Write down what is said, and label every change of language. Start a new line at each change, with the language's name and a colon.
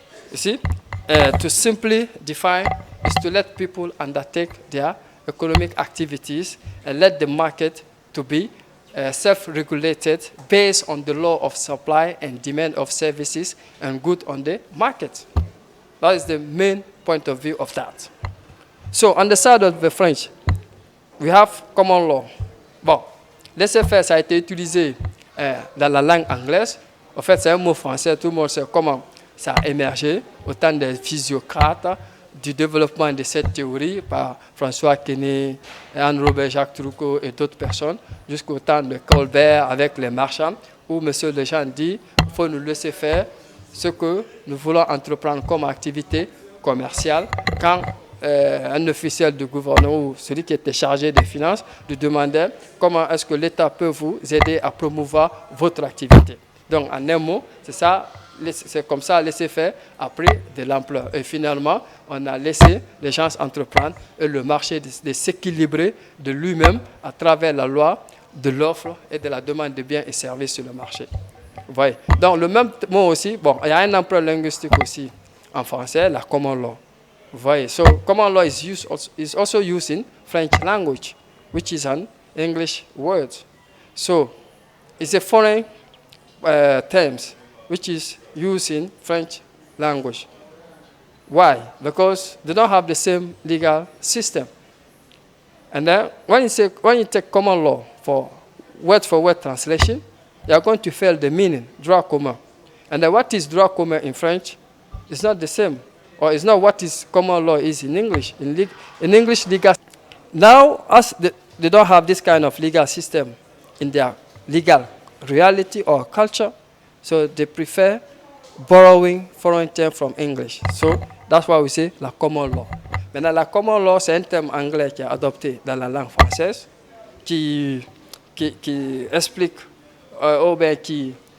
English: You see, to simply define is to let people undertake their economic activities and let the market to be self-regulated based on the law of supply and demand of services and goods on the market. That is the main point of view of that. So on the side of the French, we have common law.
French: Bon, laissez-faire, ça a été utilisé dans la langue anglaise. En fait, c'est un mot français, tout le monde sait comment ça a émergé au temps des physiocrates, du développement de cette théorie par François Quesnay, Anne-Robert Jacques Turgot et d'autres personnes, jusqu'au temps de Colbert avec les marchands, où M. Lejean dit qu'il faut nous laisser faire ce que nous voulons entreprendre comme activité commerciale quand un officiel du gouvernement ou celui qui était chargé des finances lui demandait comment est-ce que l'État peut vous aider à promouvoir votre activité. Donc, en un mot, c'est ça, c'est comme ça, laisser faire a pris de l'ampleur. Et finalement, on a laissé les gens entreprendre et le marché de s'équilibrer de lui-même à travers la loi de l'offre et de la demande de biens et services sur le marché. Vous voyez. Donc, le même mot aussi, bon, il y a un emploi linguistique aussi en français, la common law. Vous voyez.
English: So, common law is also used in French language, which is an English word. So, it's a foreign terms which is used in French language. Why? Because they don't have the same legal system. And then when you take common law for word translation, you are going to fail the meaning, droit commun. And then what is droit commun in French is not the same, or it's not what is common law is in English. In English legal, now as they don't have this kind of legal system in their legal reality or culture, so they prefer borrowing foreign terms from English. So that's why we say la common law.
French: Maintenant, la common law, c'est un terme anglais qui est adopté dans la langue française, qui explique ou bien qui